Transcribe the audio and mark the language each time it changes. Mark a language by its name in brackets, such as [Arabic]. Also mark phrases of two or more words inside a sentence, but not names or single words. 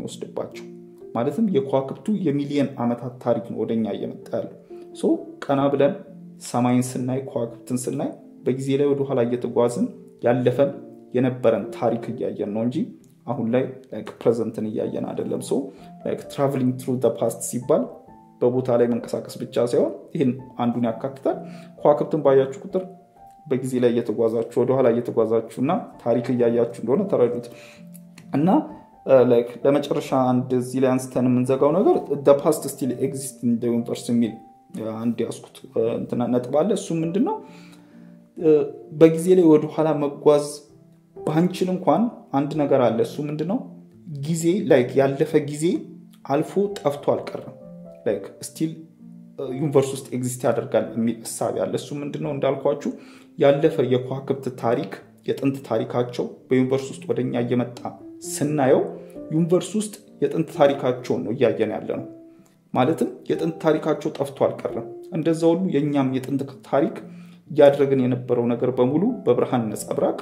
[Amharic] የሚወስድባቸው ማለትም የከዋክብቱ የሚሊዮን ዓመታት ታሪክ ነው ወደኛ እየመጣ ያለው ቀና ብለን ሰማይን ስናይ ከዋክብትን ስናይ በጊዜ ላይ ወደ ኋላ እየተጓዝን ያለፈን የነበረን ታሪክ እያየን ነው እንጂ አሁን ላይ like presentን እያየን አይደለም [English] like traveling through the past [Amharic] ሲባል በቦታ ላይ መንቀሳቀስ ብቻ ሳይሆን ይሄን አንዱን ያካትታል ከዋክብትን ባያችሁ ቁጥር በጊዜ ላይ እየተጓዛችሁ ወደ ኋላ እየተጓዛችሁና ታሪክ እያያችሁ እንደሆነ ተረዱት እና like ለመጨረሻ አንድ እዚህ ላይ አንስተን የምንዘጋው ነገር [English] the past still exists in the universe [Amharic] የሚል አንድ ያስኩት እንትና ነጥብ አለ እሱ ምንድነው በጊዜ ላይ ወደ ኋላ መጓዝ ባንችል እንኳን አንድ ነገር አለ እሱ ምንድነው ጊዜ like ያለፈ ጊዜ አልፎ ጠፍቶ አልቀረም [English] like still [Amharic] ዩኒቨርስ ውስጥ ኤግዚስት ያደርጋል የሚል ሐሳብ ያለ እሱ ምንድነው እንዳልኳችሁ ያለፈ የከዋክብት ታሪክ የጥንት ታሪካቸው በዩኒቨርስ ውስጥ ወደኛ እየመጣ ስናየው ዩኒቨርስ ውስጥ የጥንት ታሪካቸው ነው ያያየን ያለነው ማለትም የጥንት ታሪካቸው ጠፍቶ አልቀረም እንደዛው ሁሉ የኛም የጥንት ታሪክ ያደረገን የነበረው ነገር በሙሉ በብርሃን ነጸብራቅ